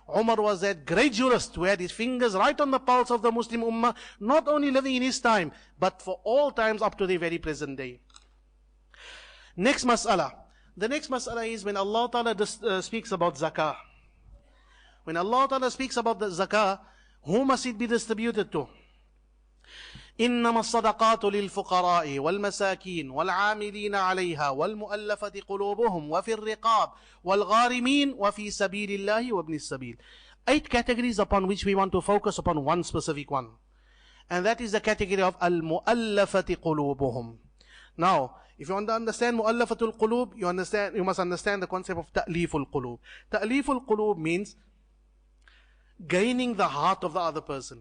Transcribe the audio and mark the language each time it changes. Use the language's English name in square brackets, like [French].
[English] Umar was that great jurist who had his fingers right on the pulse of the Muslim ummah, not only living in his time, but for all times up to the very present day. Next mas'ala. The next mas'ala is when Allah Ta'ala speaks about zakah. When Allah Ta'ala speaks about the zakah, who must it be distributed to? [Arabic] إنما الصدقات للفقراء والمساكين والعاملين عليها والمؤلفة قلوبهم وفي الرقاب والغارمين وفي سبيل الله وابن السبيل. [English] 8 categories upon which we want to focus upon one specific one. And that is the category of al-mu'allafati qulubuhum. Now, if you want to understand mu'allafatul qulub, you must understand the concept of ta'liful qulub. Ta'liful qulub means gaining the heart of the other person.